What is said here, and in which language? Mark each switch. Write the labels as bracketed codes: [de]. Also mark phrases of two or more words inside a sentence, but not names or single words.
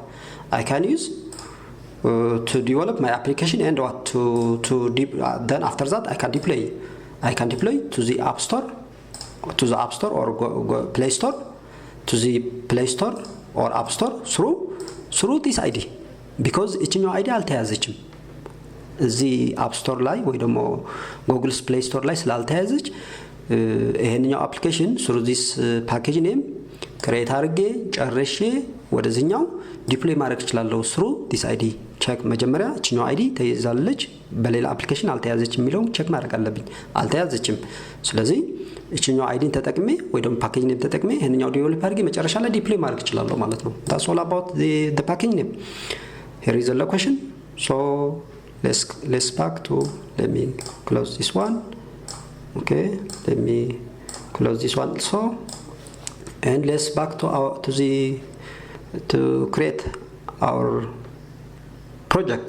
[en] I can use to develop my application and what then after that I can deploy to the App Store, or Play Store, to the Play Store or App Store through this ID, because [am] እችኛው አይዲ አልተያዘችም እዚህ አፕ ስቶር ላይ ወይ ደግሞ ጉግልስ ፕሌይ ስቶር ላይ ስላልተያዘች ይሄንኛው አፕሊኬሽን [en] through this package name [am] ክሬት አድርጌ ጨርሼ ወደዚህኛው ዲፕሎይ ማድረግ እችላለሁ [en] through this ID። [am] ቼክ መጀመሪያ እችኛው አይዲ ተይዛለች በሌላ አፕሊኬሽን አልተያዘችም የሚለው ቼክ ማድረግ አለብኝ። አልተያዘችም፣ ስለዚህ እችኛው አይዲን ተጠቅሜ ወይ ደግሞ [en] package name [am] ተጠቅሜ ይሄንኛው ዲቨሎፕ አድርጌ መጨረሻ ላይ ዲፕሎይ ማድረግ እችላለሁ ማለት ነው። [en] that's all about the package name. Here is the location. So let's back to, let me close this one. Okay, let me close this one also, and let's back to create our project.